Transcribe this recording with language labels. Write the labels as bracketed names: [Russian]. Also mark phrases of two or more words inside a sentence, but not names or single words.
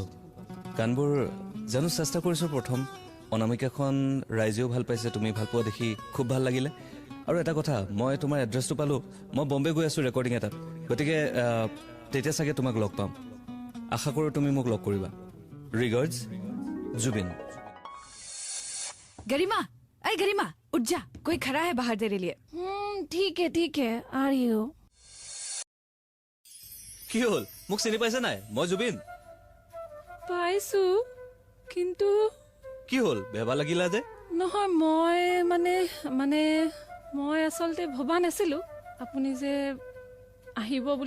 [Assamese] গানবোৰ জানো চেষ্টা কৰিছোঁ। প্ৰথম অনামিকাখন ৰাইজেও ভাল পাইছে, তুমি ভাল পোৱা দেখি খুব ভাল লাগিলে। আৰু এটা কথা, মই তোমাৰ এড্ৰেছটো পালোঁ। মই বম্বে গৈ আছোঁ ৰেকৰ্ডিং এটাত, গতিকে তেতিয়া চাগে তোমাক লগ পাম। আশা কৰোঁ তুমি মোক লগ কৰিবা। ৰিগাৰ্ডছ, जुबिन। [Hindi] गरिमा, अरे गरिमा उठ जा, कोई खड़ा है बाहर तेरे लिए। ठीक है आ रही हो। [Assamese] কি হল? মোক চিনি পাইছে নাই? মই জুবিন। পাইছো, কিন্তু কি হল? বেবা লাগিলা যে? নহয়, মই আচলতে ভবা নাছিলো আপুনি যে আহিব বুলি।